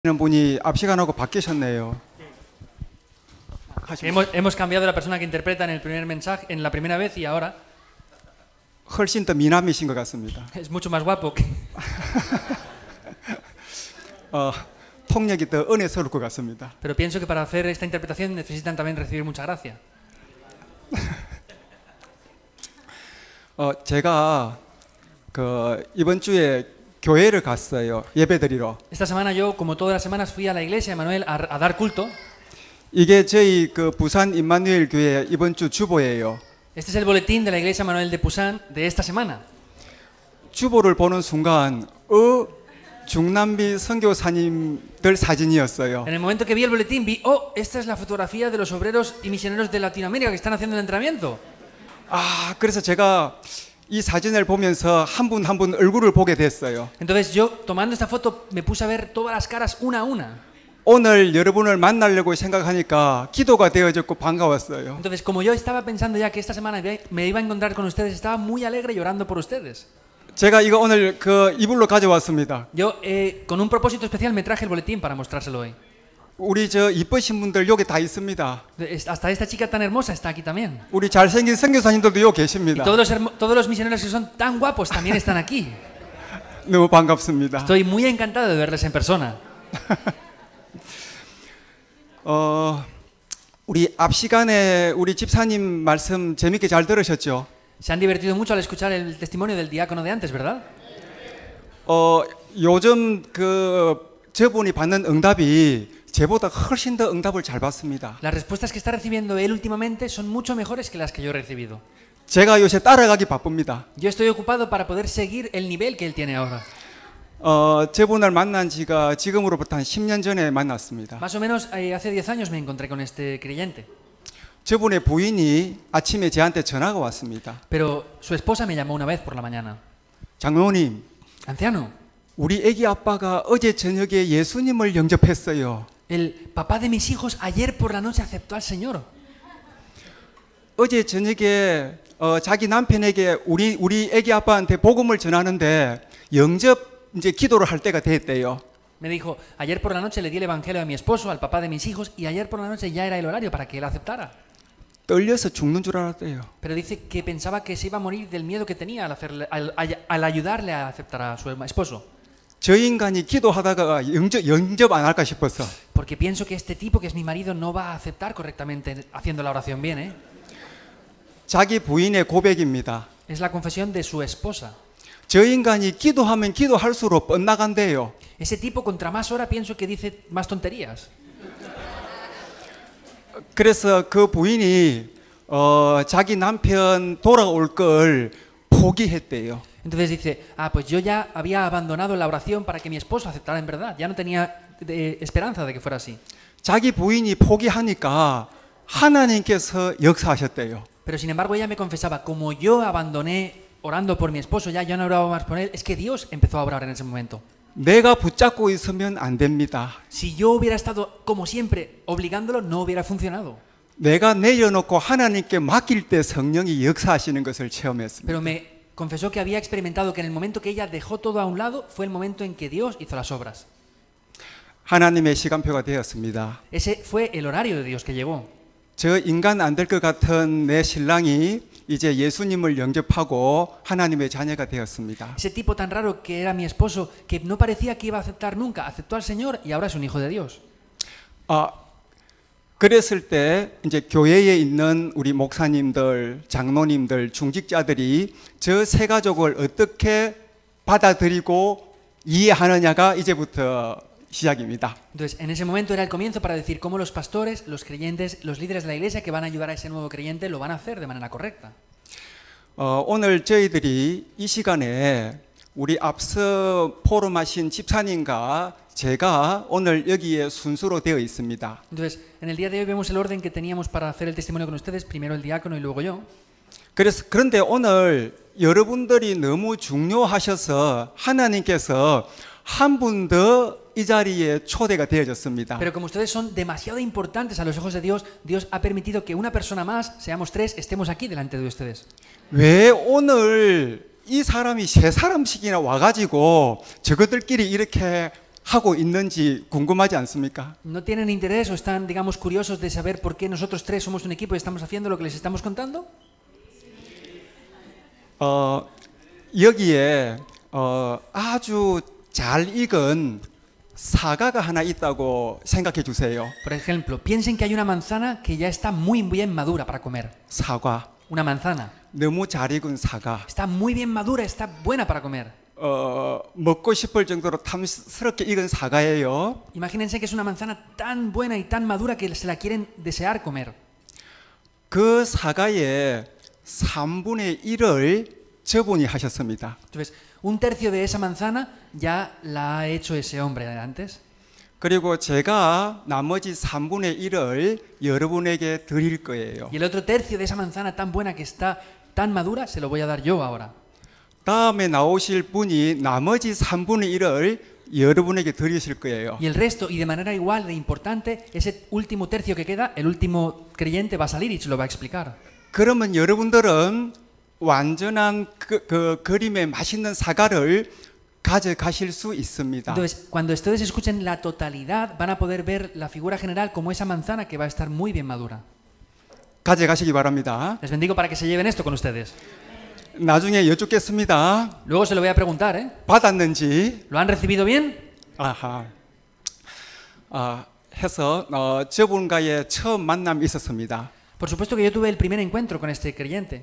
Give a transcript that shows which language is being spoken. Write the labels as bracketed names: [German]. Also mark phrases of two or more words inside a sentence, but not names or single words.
[Korean] 분이 앞 시간하고 바뀌셨네요. [Spanish] Hemos cambiado la persona que interpreta en el primer mensaje, en la primera vez y ahora [Korean] 훨씬 더 미남이신 것 같습니다. [Spanish] es mucho más guapo. [Korean] 통역이 더 은혜스러울 것 같습니다. [Spanish] Pero pienso que para hacer esta interpretación necesitan también recibir mucha gracia. [Korean] 제가 이번 주에 교회를 갔어요. 예배드리러. [Spanish] Esta semana yo, como todas las semanas, fui a la iglesia Emmanuel a dar culto. [Korean] 이게 저희 부산 임마누엘 교회 이번 주 주보예요. [Spanish] Este es el boletín de la iglesia Emmanuel de Busan de esta semana. [Korean] 주보를 보는 순간 중남미 선교사님들 사진이었어요. [Spanish] En el momento que vi el boletín vi, esta es la fotografía de los obreros y misioneros de Latinoamérica que están haciendo el entrenamiento. [Korean] 그래서 제가 이 사진을 보면서 한 분 한 분 얼굴을 보게 됐어요. [Spanish] Entonces yo, tomando esta foto, me puse a ver todas las caras una a una. [Korean] 오늘 여러분을 만나려고 생각하니까 기도가 되어졌고 반가웠어요. [Spanish] Entonces, como yo estaba pensando ya que esta semana me iba a encontrar con ustedes, estaba muy alegre llorando por ustedes. [Korean] 제가 이거 오늘 이불로 가져왔습니다. [Spanish] Yo, con un propósito especial, me traje el boletín para mostrárselo hoy. [Korean] 우리 이쁘신 분들 여기 다 있습니다. [Spanish] Hasta esta chica tan hermosa está aquí también. [Korean] 우리 잘생긴 선교사님들도 여기 계십니다. [Spanish] Y todos los misioneros que son tan guapos también están aquí. [Korean] 너무 반갑습니다. [Spanish] Estoy muy encantado de verles en persona. [Korean] 우리 앞 시간에 우리 집사님 말씀 재밌게 잘 들으셨죠? [Spanish] Se han divertido mucho al escuchar el testimonio del diácono de antes, ¿verdad? [Korean] 요즘 저분이 받는 응답이 제보다 훨씬 더 응답을 잘 받습니다. [Spanish] Las respuestas que está recibiendo él últimamente son mucho mejores que las que yo he recibido. [Korean] 제가 요새 따라가기 바쁩니다. [Spanish] Yo estoy ocupado para poder seguir el nivel que él tiene ahora. [Korean] 저분을 만난 지가 지금으로부터 한 10년 전에 만났습니다. [Spanish] Más o menos hace 10 años me encontré con este creyente. [Korean] 저분의 부인이 아침에 저한테 전화가 왔습니다. [Spanish] Pero su esposa me llamó una vez por la mañana. [Korean] 장로님, [Spanish] Anciano, [Korean] 우리 애기 아빠가 어제 저녁에 예수님을 영접했어요. [Spanish] el papá de mis hijos ayer por la noche aceptó al Señor. [Korean] 어제 저녁에 자기 남편에게 우리 애기 아빠한테 복음을 전하는데 영접 이제 기도를 할 때가 됐대요. [Spanish] Me dijo, ayer por la noche le di el evangelio a mi esposo, al papá de mis hijos, y ayer por la noche ya era el horario para que él aceptara. [Korean] 떨려서 죽는 줄 알았대요. [Spanish] Pero dice que pensaba que se iba a morir del miedo que tenía al ayudarle a aceptar a su esposo. [Korean] 저 인간이 기도하다가 영접 안 할까 싶어서. [Spanish] Porque pienso que este tipo, que es mi marido, no va a aceptar correctamente haciendo la oración bien, ¿eh? [Korean] 자기 부인의 고백입니다. [Spanish] Es la confesión de su esposa. [Korean] 저 인간이 기도하면 기도할수록 뻔나간대요. [Spanish] Ese tipo, contra más ora, pienso que dice más tonterías. [Korean] 그래서 그 부인이 자기 남편 돌아올 걸 포기했대요. [Spanish] Entonces dice, pues yo ya había abandonado la oración para que mi esposo aceptara en verdad. Ya no tenía esperanza de que fuera así. [Korean] 자기 부인이 포기하니까 하나님께서 역사하셨대요. [Spanish] Pero sin embargo ella me confesaba, como yo abandoné orando por mi esposo, ya no oraba más por él, es que Dios empezó a orar en ese momento. [Korean] 내가 붙잡고 있으면 안 됩니다. [Spanish] Si yo hubiera estado, como siempre, obligándolo, no hubiera funcionado. [Korean] 내가 내려놓고 하나님께 맡길 때 성령이 역사하시는 것을 체험했습니다. [Spanish] Pero me confesó que había experimentado que en el momento que ella dejó todo a un lado, fue el momento en que Dios hizo las obras. [Korean] 하나님의 시간표가 되었습니다. [Spanish] Ese fue el horario de Dios que llegó. [Korean] 저 인간 안 될 것 같은 내 신랑이 이제 예수님을 영접하고 하나님의 자녀가 되었습니다. [Spanish] Ese tipo tan raro que era mi esposo, que no parecía que iba a aceptar nunca, aceptó al Señor y ahora es un hijo de Dios. [Korean] 그랬을 때 이제 교회에 있는 우리 목사님들, 장로님들, 중직자들이 저 세 가족을 어떻게 받아들이고 이해하느냐가 이제부터 시작입니다. [Spanish] Entonces, en ese momento era el comienzo para decir cómo los pastores, los creyentes, los líderes de la iglesia que van a ayudar a ese nuevo creyente lo van a hacer de manera correcta. [Korean] 오늘 저희들이 이 시간에 우리 앞서 포럼하신 집사님과 제가 오늘 여기에 순서로 되어 있습니다. [Spanish] Entonces, en el día de hoy vemos el orden que teníamos para hacer el testimonio con ustedes, primero el diácono y luego yo. [Korean] 그런데 오늘 여러분들이 너무 중요하셔서 하나님께서 한 분 더 이 자리에 초대가 되어졌습니다. [Spanish] Pero como ustedes son demasiado importantes a los ojos de Dios, Dios ha permitido que una persona más, seamos tres, estemos aquí delante de ustedes. [Korean] 왜 오늘 이 사람이 세 사람씩이나 와가지고 저것들끼리 이렇게 하고 있는지 궁금하지 않습니까? [Spanish] ¿No tienen interés o están, digamos, curiosos de saber por qué nosotros tres somos un equipo y estamos haciendo lo que les estamos contando? [Korean] 여기에 아주 잘 익은 사과가 하나 있다고 생각해 주세요. [Spanish] Por ejemplo, piensen que hay una manzana que ya está muy bien madura para comer. [Korean] 사과. [Spanish] Una manzana. [Korean] 너무 잘 익은 사과. [Spanish] Está muy bien madura, está buena para comer. [Korean] 먹고 싶을 정도로 탐스럽게 익은 사과예요. [Spanish] Imagínense que es una manzana tan buena y tan madura que se la quieren desear comer. [Korean] 그 사과의 3분의 1을 저분이 하셨습니다. [Spanish] Entonces, un tercio de esa manzana ya la ha hecho ese hombre antes. [Korean] 그리고 제가 나머지 3분의 1을 여러분에게 드릴 거예요. [Spanish] Y el otro tercio de esa manzana tan buena que está tan madura se lo voy a dar yo ahora. [Korean] 다음에 나오실 분이 나머지 3분의 1을 여러분에게 드리실 거예요. [Spanish] Y el resto, y de manera igual de importante, ese último tercio que queda, el último creyente va a salir y se lo va a explicar. [Korean] 그러면 여러분들은 완전한 그 그림의 맛있는 사과를 가져가실 수 있습니다. [Spanish] Entonces, cuando ustedes escuchen la totalidad, van a poder ver la figura general como esa manzana que va a estar muy bien madura. [Korean] 가져가시기 바랍니다. [Spanish] Les bendigo para que se lleven esto con ustedes. [Korean] 나중에 여쭙겠습니다. [Spanish] Luego se lo voy a preguntar, ¿eh? [Korean] 받았는지. [Spanish] ¿Lo han recibido bien? 아하. [Korean] 해서 저분과의 처음 만남이 있었습니다. [Spanish] Por supuesto que yo tuve el primer encuentro con este creyente.